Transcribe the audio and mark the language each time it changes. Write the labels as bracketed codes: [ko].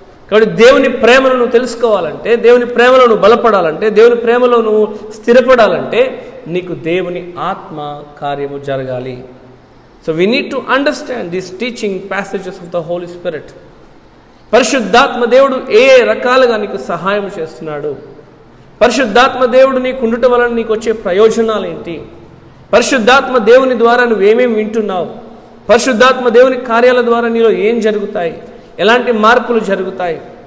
[te] కాబట్టి దేవుని ప్రేమను నువ్వు తెలుసుకోవాలంటే, దేవుని ప్రేమలో నువ్వు బలపడాలంటే, దేవుని ప్రేమలో నువ్వు స్థిరపడాలంటే నీకు దేవుని ఆత్మ కార్యము జరగాలి. [en] So we need to understand these teaching passages of the Holy Spirit. [te] పరిశుద్ధాత్మ దేవుడు ఏ రకాలుగా నీకు సహాయం చేస్తున్నాడు, పరిశుద్ధాత్మ దేవుడు నీకు ఉండటం వలన నీకు వచ్చే ప్రయోజనాలు ఏంటి, పరిశుద్ధాత్మ దేవుని ద్వారా నువ్వేమేమి వింటున్నావు, పరిశుద్ధాత్మ దేవుని కార్యాల ద్వారా నీలో ఏం జరుగుతాయి, ఎలాంటి మార్పులు జరుగుతాయి.